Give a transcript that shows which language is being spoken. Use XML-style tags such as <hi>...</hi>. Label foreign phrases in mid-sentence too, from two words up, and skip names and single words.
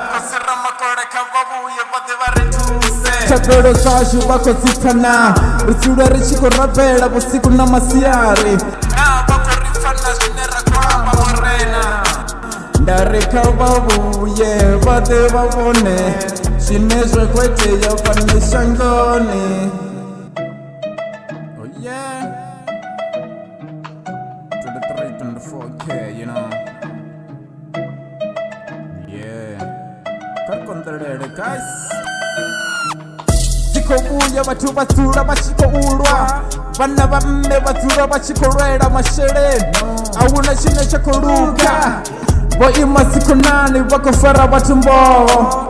<ve>Thabelo dzashu vha khou dzi pfa na. Ri dzula ri tshi khou rabela vhusiku na masiari. Nda ri kha vha vhuye vha ḓe vha vhone zwine zwa khou itea fhano shangoni.</ve> <en>Oh yeah 23, 24K, you know. Yeah,</en> <ve>kha ri konḓelele guys. Dzi khou vhuya vhathu vha dzula vha tshi khou lwa. Vhana vha mme vha dzula vha tshi khou lwela masheleni. Ahuna tshine tsha khou luga. Vho ima dzikhonani vha khou fara vhathu mboho.</ve>